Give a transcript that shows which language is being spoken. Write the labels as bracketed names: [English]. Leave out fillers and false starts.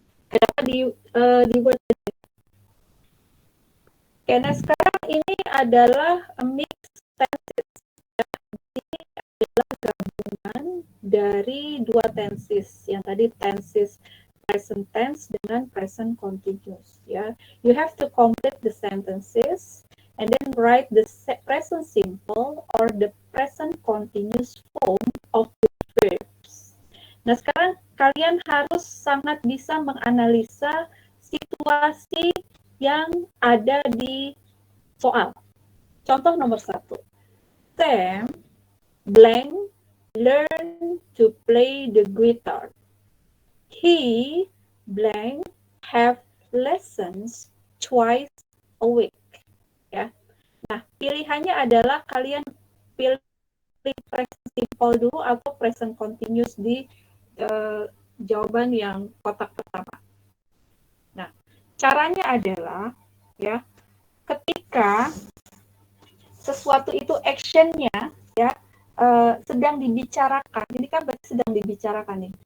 [Indonesian] Ada di Word. Oke, nah sekarang ini adalah mixed tenses. Ini adalah gabungan dari 2 tenses. Yang tadi tenses present tense dengan present continuous ya. [English] You have to complete the sentences and then write the present simple or the present continuous form of the verbs. [Indonesian] Nah, sekarang kalian harus sangat bisa menganalisa situasi yang ada di soal. Contoh nomor 1. [English] Sam blank learn to play the guitar. He blank have lessons twice a week. [Indonesian] Ya. Nah, pilihannya adalah kalian pilih present simple dulu atau present continuous di jawaban yang kotak pertama. Nah, caranya adalah ya, ketika sesuatu itu actionnya ya sedang dibicarakan, ini kan berarti sedang dibicarakan nih.